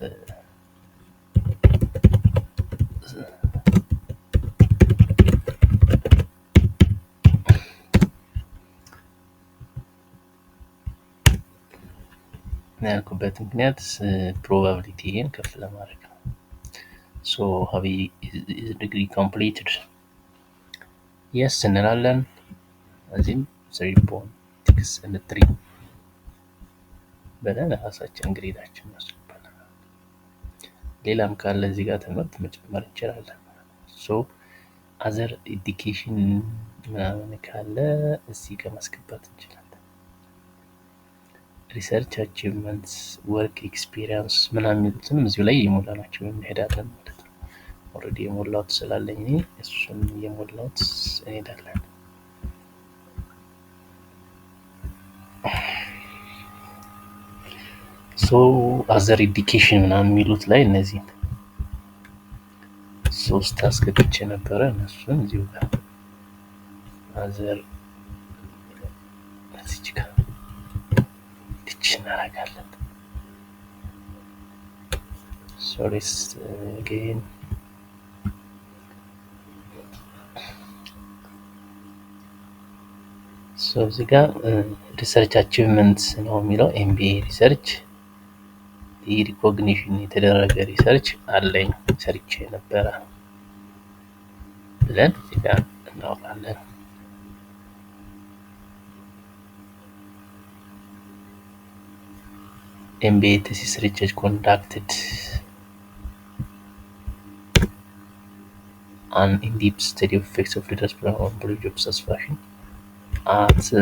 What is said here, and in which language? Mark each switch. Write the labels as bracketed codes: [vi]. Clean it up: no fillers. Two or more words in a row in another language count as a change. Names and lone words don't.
[am] ያልኩበት ምክንያት ፕሮባቢሊቲን ከፍ ለማድረግ ነው [en] so have is degree completed yes [am] እንላለን እዚህም 3.63 በለን ራሳችን ግሬዳችን እናስገባለን ሌላም ካለ እዚህ ጋር ትምህርት መጨመር እንችላለን [en] so other education [am] ምናምን ካለ እዚህ ጋር ማስገባት እንችላለን [en] research achievements work experience [am] ምናምን የሚሉትንም እዚሁ ላይ የሞላናቸው እንሄዳለን ማለት ነው ኦሬዲ የሞላሁት ስላለኝ እሱን የሞላሁት እንሄዳለን [en] so other education [am] ምናምን የሚሉት ላይ እነዚህ ሶስት አስገብቼ ነበር እነሱን እዚሁ ጋር other እዚህ ጋር እናደርጋለን። ሶሪስ again እዚህ ጋር [en] research achievements [am] ነው የሚለው [en] MBA research [am] ሪኮግኒሽን የተደረገ ሪሰርች አለኝ ሰርቼ ነበረ ብለን እዚህ ጋር እናወራለን። [en] MBA thesis research conducted an in-depth study of effects of leaders program on employee job satisfaction at